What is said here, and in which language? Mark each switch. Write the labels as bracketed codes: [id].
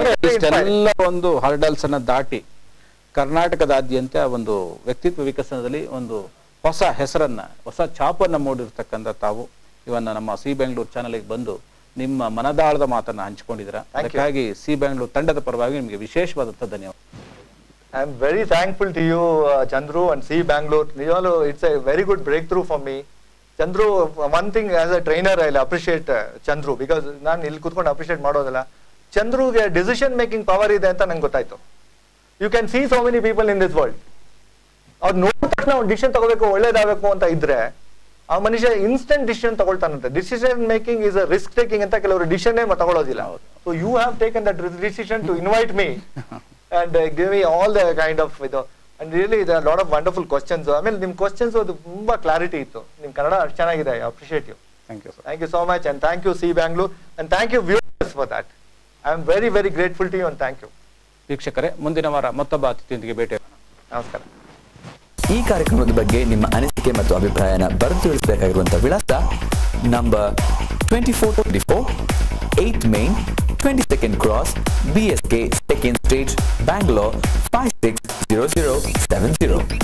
[kn] ಇಷ್ಟೆಲ್ಲ ಒಂದು ಹರ್ಡಲ್ಸ್ ಅನ್ನ ದಾಟಿ ಕರ್ನಾಟಕದಾದ್ಯಂತ ಒಂದು ವ್ಯಕ್ತಿತ್ವ ವಿಕಸನದಲ್ಲಿ ಒಂದು ಹೊಸ ಹೆಸರನ್ನ, ಹೊಸ ಛಾಪನ್ನ ಮೂಡಿರ್ತಕ್ಕಂಥ ತಾವು ಇವನ್ನ ನಮ್ಮ ಸಿ ಬೆಂಗಳೂರು ಚಾನಲ್ಗೆ ಬಂದು ನಿಮ್ಮ ಮನದಾಳದ ಮಾತನ್ನ ಹಂಚಿಕೊಂಡಿದ್ದೀರಾ. ಅದಕ್ಕಾಗಿ ಸಿ ಬ್ಯಾಂಗ್ಳೂರ್ ತಂಡದ ಪರವಾಗಿ ನಿಮಗೆ ವಿಶೇಷವಾದಂತಹ ಧನ್ಯವಾದ. [en] I am very thankful to you, Chandru and C Bangalore. It's a very good breakthrough for me. Chandru, one thing as a trainer, I'll appreciate Chandru because [kn] ನಾನು ಇಲ್ಲಿ ಕೂತ್ಕೊಂಡು ಅಪ್ರಿಷಿಯೇಟ್ ಮಾಡೋದಿಲ್ಲ. ಚಂದ್ರುಗೆ ಡಿಸಿಷನ್ ಮೇಕಿಂಗ್ ಪವರ್ ಇದೆ ಅಂತ ನಂಗೆ ಗೊತ್ತಾಯ್ತು. [en] You can see so many people in this world. [kn] ಅವ್ರು ನೋಡಿದ ತಕ್ಷಣ ಒಂದು ಡಿಸಿಷನ್ ತಗೋಬೇಕು, ಒಳ್ಳೇದಾಗಬೇಕು ಅಂತ ಇದ್ರೆ ಆ ಮನುಷ್ಯ instant decision ತಗೊಳ್ತಾನಂತೆ. [en] decision making is a risk taking [kn] ಅಂತ ಕೆಲವರು ಡಿಸಿಷನ್ನೇ ತಗೊಳ್ಳೋದಿಲ್ಲ. [en] So you have taken that decision to invite me and give me all the kind of and really there are a lot of wonderful questions. [kn] ಆಮೇಲೆ ನಿಮ್ಮ questions ಅದು ತುಂಬಾ clarity ಇತ್ತು. ನಿಮ್ಮ ಕನ್ನಡ ಅಷ್ಟು ಚೆನ್ನಾಗಿದೆ. [en] I appreciate you. Thank you so much and thank you C Bangalore and thank you viewers for that. I am very very grateful to you and thank you. [kn] ವೀಕ್ಷಕರೇ, ಮುಂದಿನ ವಾರ ಮತ್ತೊಬ್ಬ ಅತಿಥಿಯೊಂದಿಗೆ ಭೇಟಿಯಾಗೋಣ. ನಮಸ್ಕಾರ. ಈ ಕಾರ್ಯಕ್ರಮದ ಬಗ್ಗೆ ನಿಮ್ಮ ಅನಿಸಿಕೆ ಮತ್ತು ಅಭಿಪ್ರಾಯನ ಬರೆದು ತಿಳಿಸಬೇಕಾಗಿರುವಂತಹ ವಿಳಾಸ number 2424 8th Main 22nd Cross BSK 2nd Street Bangalore 560070.